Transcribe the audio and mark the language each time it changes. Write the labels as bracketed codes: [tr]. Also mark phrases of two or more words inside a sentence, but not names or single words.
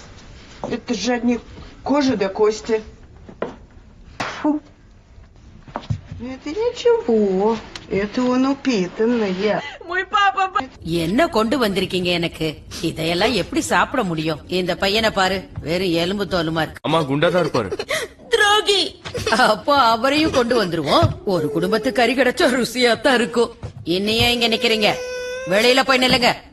[ru] Это же одни кожи до кости. Фу. Это ничего. Это он упитанный. Мой папа... [ta] என்ன கொண்டு வந்திருக்கீங்க எனக்கு? இதையெல்லாம் எப்படி சாப்பிட முடியும்? இந்த பையனை பாரு, வெறும் எலும்பு தோலுமா இருக்கு. அம்மா குண்டாதான் இருப்பாரு. துரோகி. அப்போ அவரையும் கொண்டு வந்துருவோம். ஒரு குடும்பத்துக்கு கறி கிடைச்சா ருசியாத்தான் இருக்கும். இன்னையே இங்க நிக்கிறீங்க, வெளியில போய் நில்லுங்க.